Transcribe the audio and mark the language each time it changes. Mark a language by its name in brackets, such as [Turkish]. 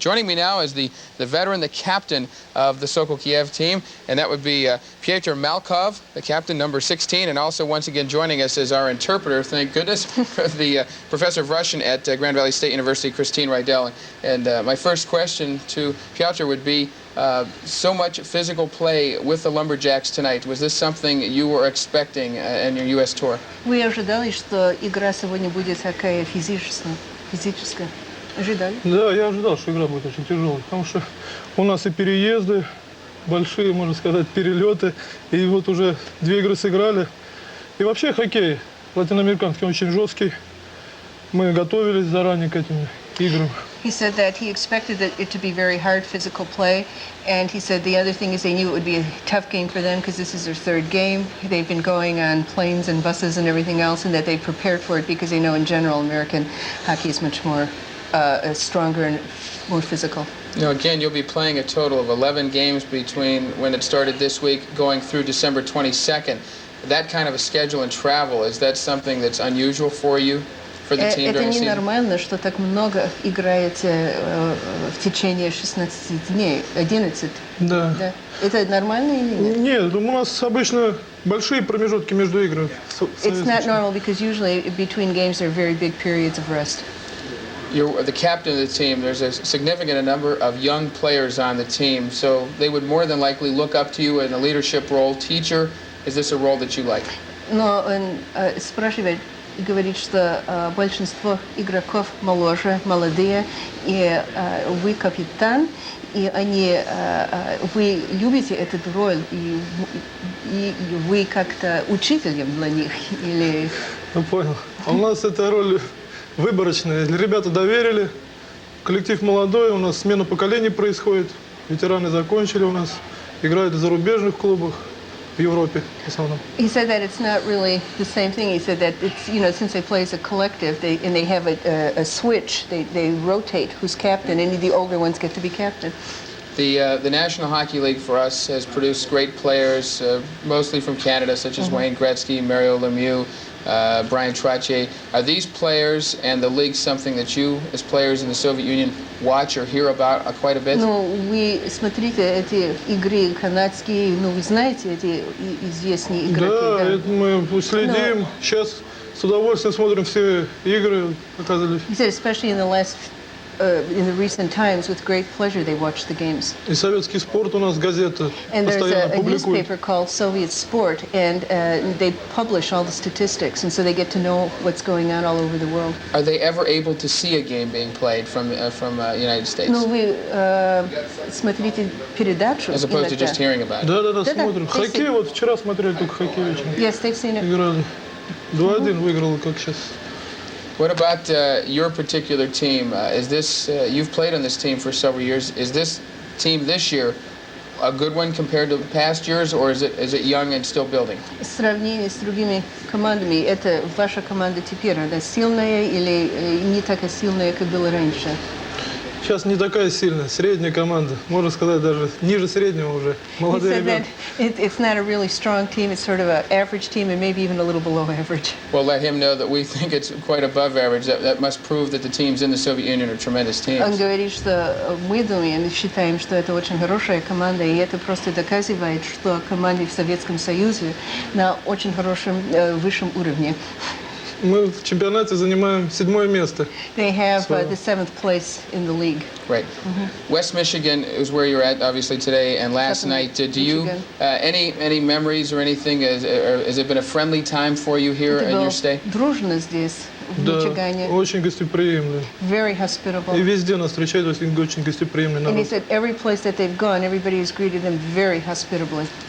[English] Joining me now is the veteran, the captain of the Sokol Kiev team, and that would be Pyotr Malkov, the captain, number 16, and also once again joining us is our interpreter, thank goodness, the professor of Russian at Grand Valley State University, Christine Rydell. And my first question to Pyotr would be, so much physical play with the Lumberjacks tonight. Was this something you were expecting in your U.S. tour? [Russian] Вы ожидали, что игра сегодня будет такая физическая? Ожидали? Да, я ожидал, что игра будет очень тяжелая, потому что у нас и переезды, большие, можно сказать, перелеты, и вот уже 2 игры сыграли. И вообще хоккей латиноамериканский очень жесткий. Мы готовились заранее к этим играм. [English] He said that he expected it to be very hard physical play, and he said the other thing is they knew it would be a tough game for them because this is their 3rd game. They've been going on planes and buses and everything else, and that they prepared for it because they know in general American hockey is much more stronger and more physical. You know, again, you'll be playing a total of 11 games between when it started this week going through December 22nd. That kind of a schedule and travel, is that something that's unusual for you, for the team during the season? [Russian] Это ненормально, что так много играете в течение 16 дней, 11. Да. Да. Это нормально или нет? Нет, у нас обычно большие промежутки между играми. [English] It's not normal because usually between games there are very big periods of rest. You're the captain of the team. There's a significant number of young players on the team, so they would more than likely look up to you in a leadership role. Teacher, is this a role that you like? [Russian] Но он спрашивает, говорит, что большинство игроков моложе, молодые, и вы капитан, и вы любите эту роль, и вы как-то учителем для них, или... Ну, понял. А у нас эта роль выборочная. Ребята доверили, коллектив молодой, у нас смена поколений происходит, ветераны закончили у нас, играют в зарубежных клубах. В Европе, в основном. [English] He said that it's not really the same thing. He said that it's, you know, since they play as a collective, they have a switch. They rotate who's captain, and the older ones get to be captain. The National Hockey League for us has produced great players, mostly from Canada, such as Wayne Gretzky, Mario Lemieux, Brian Trottier. Are these players and the league something that you, as players in the Soviet Union, watch or hear about quite a bit? [Russian] Ну, вы смотрите эти игры канадские, ну, вы знаете эти известные игроки. Да, это мы следим. Сейчас с удовольствием смотрим все игры, оказались. [English] He said, especially in the recent times, with great pleasure they watch the games. [Russian] И советский спорт у нас газета [English] And there's [Russian] постоянно [English] a [Russian] публикует. [English] newspaper called Soviet Sport, and they publish all the statistics, and so they get to know what's going on all over the world. Are they ever able to see a game being played from the United States? [Russian] Ну, вы смотрите передачу [English] As opposed to just hearing about it? [Russian] Да, смотрим. Хоккей, вот вчера смотрели только хоккей вечером. [English] Yes, they've seen it. [Russian] Играли. 2-1 выиграл, как сейчас. [English] What about your particular team? Is this you've played on this team for several years? Is this team this year a good one compared to past years, or is it young and still building? [Russian] В сравнении с другими командами, это ваша команда теперь, она сильная или не такая сильная, как была раньше? Сейчас не такая сильная, средняя команда, можно сказать даже ниже среднего уже. Молодые ребята. [English] It's not a really strong team. It's sort of an average team, and maybe even a little below average. Well, let him know that we think it's quite above average. That must prove that the teams in the Soviet Union are tremendous teams. [Russian] Он говорит, что мы думаем, считаем, что это очень хорошая команда, и это просто доказывает, что команды в Советском Союзе на очень хорошем высшем уровне. Мы в чемпионате занимаем 7-е место. [English] They have the 7th place in the league. Right. West Michigan is where you're at, obviously, today. And last night, do you any memories or anything? Has it been a friendly time for you here in your stay? [Russian] Дружно здесь, в Да, Мичигане. очень гостеприимный. [English] Very hospitable. [Russian] И везде нас встречают очень гостеприимный [English] And he [Russian] народ. [English] said every place that they've gone, everybody has greeted them very hospitably.